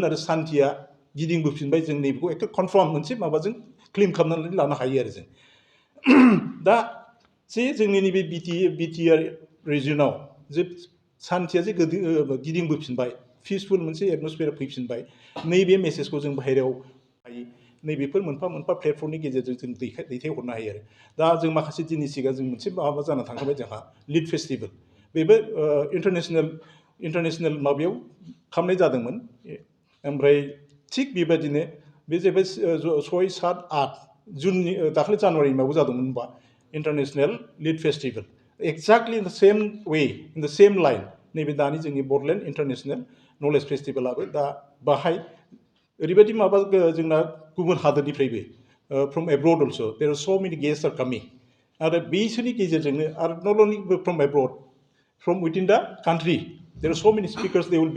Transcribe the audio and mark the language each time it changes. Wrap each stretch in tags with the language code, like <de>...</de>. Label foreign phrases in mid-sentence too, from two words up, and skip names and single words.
<brx>आरो सान्थिया गिदिंबोफिनबाय जों नैबेखौ एखे कनफार्म मोनसे माबाजों क्लेम खालामनानै लानो हायो आरो जों दा जे जोंनि नैबे बिटिआर रिजनाव जे सान्थिया जे गिदिंबोफिनबाय पिसफुल मोनसे एटमसफियार फैफिनबाय नैबे मेसेजखौ जों बाहेरायाव हायो नैबेफोर मोनफा मोनफा प्लेटफर्मनि गेजेरजों जों दैथायहरनो हायो आरो दा जों माखासे दिननि सिगां जों मोनसे माबा जाना थांखाबाय जोंहा</brx> <en>lit festival</en> <brx>बेबो इन्टारनेशनेल माबायाव खालामनाय जादोंमोन ओमफ्राय थिग बेबायदिनो बे जाहैबाय 6, 7, 8 जुननि दाखालि जानुवारि माबायाव जादोंमोन होनबा</brx> <en>international lit festival exactly in the same way in the same line</en> <brx>नैबे दानि जोंनि बडलेण्ड इन्टारनेशनेल नलेज फेस्टिभेलाबो दा बाहाय ओरैबायदि माबा जोंना गुबुन हादोरनिफ्रायबो</brx> <en>from abroad also there are so many guests are coming</en> <brx>आरो बिसोरनि गेजेरजोंनो आरो</brx> <en>not only from abroad from within the country there are so many speakers they will be</en>